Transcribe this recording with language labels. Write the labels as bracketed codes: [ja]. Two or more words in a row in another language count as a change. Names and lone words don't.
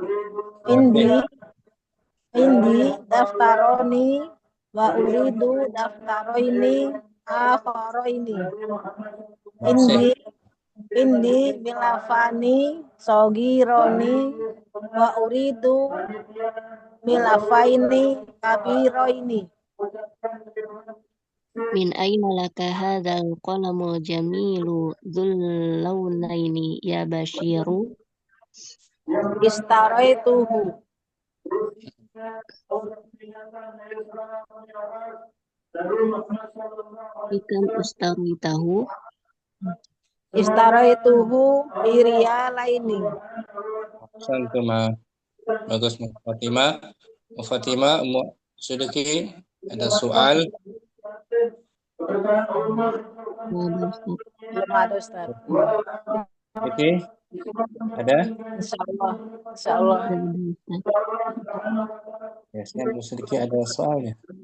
[ar] عندي دفتران وأريد دفترين آخرين. عندي ملفان صغيران وأريد ملفين كبيرين. من أين لك هذا القلم الجميل ذو اللونين يا بشير Istaraituhu. بكم اشتريته اشتريته بريالين. [id] Santuma. Bagus, Mu Fatimah. Mu Fatimah, Mu Sidiki, ada soal. Belum ada Ustaz. Oke, ada? Insyaallah. Insyaallah. Biasanya Mu Sidiki ada soalnya.